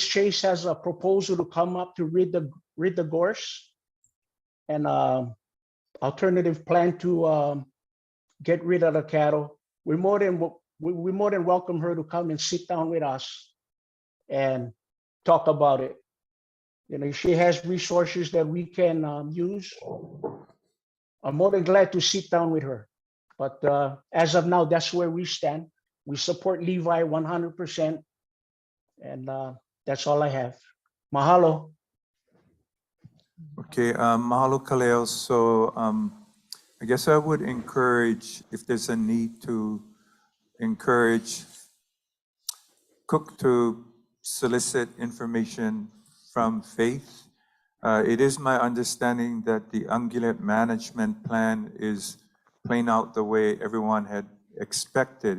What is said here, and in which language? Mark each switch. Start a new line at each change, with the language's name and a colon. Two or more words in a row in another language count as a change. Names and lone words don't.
English: Chase has a proposal to come up to rid the gorse, and alternative plan to get rid of the cattle, we more than welcome her to come and sit down with us and talk about it. If she has resources that we can use, I'm more than glad to sit down with her. But as of now, that's where we stand. We support Levi 100%. And that's all I have. Mahalo. Okay, mahalo, Kaleo. So I guess I would encourage, if there's a need to encourage Cook to solicit information from Faith. It is my understanding that the ungulate management plan is playing out the way everyone had expected.